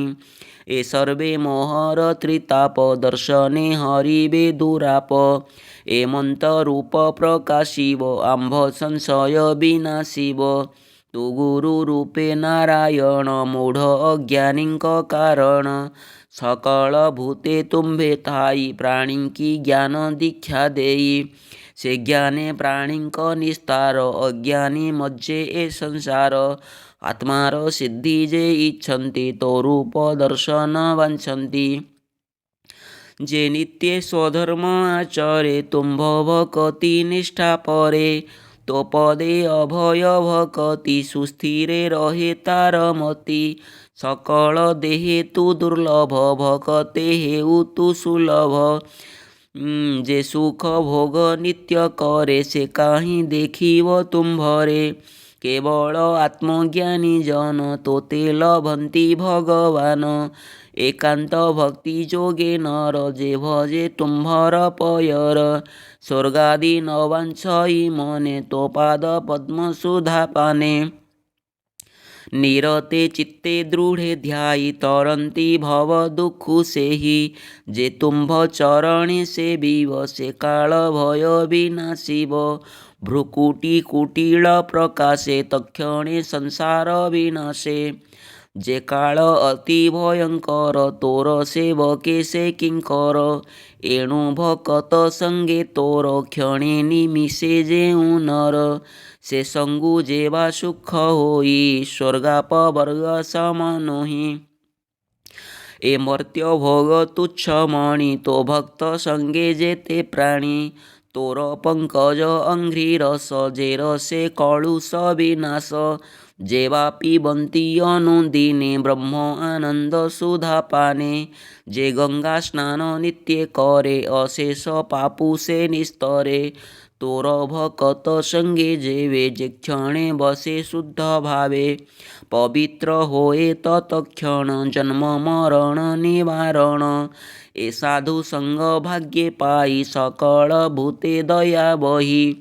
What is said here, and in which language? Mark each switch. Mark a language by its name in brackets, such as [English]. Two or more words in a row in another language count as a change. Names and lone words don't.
[Odia] ଏ ସର୍ବେ ମୋହର ତ୍ରିତାପ ଦର୍ଶନେ ହରିବେ ଦୁରାପ। ଏମନ୍ତ ରୂପ ପ୍ରକାଶିବ ଆମ୍ଭ ସଂଶୟ ବିନାଶିବ। ତୁ ଗୁରୁ ରୂପେ ନାରାୟଣ ମୂଢ଼ ଅଜ୍ଞାନୀଙ୍କ କାରଣ। ସକଳ ଭୂତେ ତୁମ୍ଭେ ଥାଇ ପ୍ରାଣୀ କି ଜ୍ଞାନ ଦୀକ୍ଷା ଦେଇ ସେ ଜ୍ଞାନେ ପ୍ରାଣୀ କା ନିସ୍ତାର ଅଜ୍ଞାନୀ ମଜ୍ଜେ ଏ ସଂସାର ଆତ୍ମାର ସିଦ୍ଧି ଯେ ଇଚ୍ଛନ୍ତି ତୋ ରୂପ ଦର୍ଶନ ବାଞ୍ଛନ୍ତି ଯେ ନିତ୍ୟ ସ୍ୱଧର୍ମ ଆଚରେ ତୁମ୍ଭ ଭକତି ନିଷ୍ଠା ପରେ ତୋ ପଦେ ଅଭୟ ଭକତି ସୁସ୍ଥିରେ ରହେ ତାର ମତି ସକଳ ଦେହେ ତୁ ଦୁର୍ଲଭ ଭକତେ ହେଉ ତୁ ସୁଲଭ ଯେ ସୁଖ ଭୋଗ ନିତ୍ୟ କରେ ସେ କାହିଁ ଦେଖିବ ତୁମ୍ଭରେ କେବଳ ଆତ୍ମଜ୍ଞାନୀ ଜନ ତୋତେ ଲଭନ୍ତି ଭଗବାନ ଏକାନ୍ତ ଭକ୍ତି ଯୋଗେ ନର ଯେ ଭଜେ ତୁମ୍ଭର ପୟର ସ୍ୱର୍ଗାଦି ନ ବାଞ୍ଛଇ ମନେ ତୋ ପାଦ ପଦ୍ମ ସୁଧା ପାନେ ନିରତେ ଚିତ୍ତେ ଦୃଢ଼େ ଧ୍ୟାୟୀ ତରନ୍ତି ଭବ ଦୁଖୁ ସେହି ଯେ ତୁମ୍ଭ ଚରଣେ ସେ ବିବ ସେ କାଳ ଭୟ ବିନାଶିବ ଭ୍ରୁକୁଟୀ କୁଟିଳ ପ୍ରକାଶେ ତକ୍ଷଣେ ସଂସାର ବିନାଶେ ଯେ କାଳ ଅତି ଭୟଙ୍କର ତୋର ସେବକେ ସେ କିଙ୍କର ଏଣୁ ଭକତ ସଙ୍ଗେ ତୋର କ୍ଷଣେ ନିମିଷେ ଯେଉ ନର ସେ ସଙ୍ଗୁ ଯେବା ସୁଖ ହୋଇ ସ୍ୱର୍ଗାପ ବର୍ଗ ସମନୋହି ଏ ମର୍ତ୍ତ୍ୟ ଭୋଗ ତୁଚ୍ଛ ମଣି ତୋ ଭକ୍ତ ସଙ୍ଗେ ଯେତେ ପ୍ରାଣୀ ତୋର ପଙ୍କଜ ଅଙ୍ଘ୍ରି ରସ ଯେ ରସେ କଳୁଷ ବିନାଶ ଯେବା ପିବନ୍ତି ଅନୁଦିନେ ବ୍ରହ୍ମ ଆନନ୍ଦ ସୁଧା ପାନେ ଯେ ଗଙ୍ଗା ସ୍ନାନ ନିତ୍ୟ କରେ ଅଶେଷ ପାପୁ ସେ ନିସ୍ତରେ ତୋର ଭକତ ସଙ୍ଗେ ଯେବେ ଯେ କ୍ଷଣେ ବସେ ଶୁଦ୍ଧ ଭାବେ ପବିତ୍ର ହୋଏ ତତ୍କ୍ଷଣ ଜନ୍ମ ମରଣ ନିବାରଣ ଏ ସାଧୁ ସଙ୍ଗ ଭାଗ୍ୟେ ପାଇ ସକଳ ଭୂତେ ଦୟା ବହି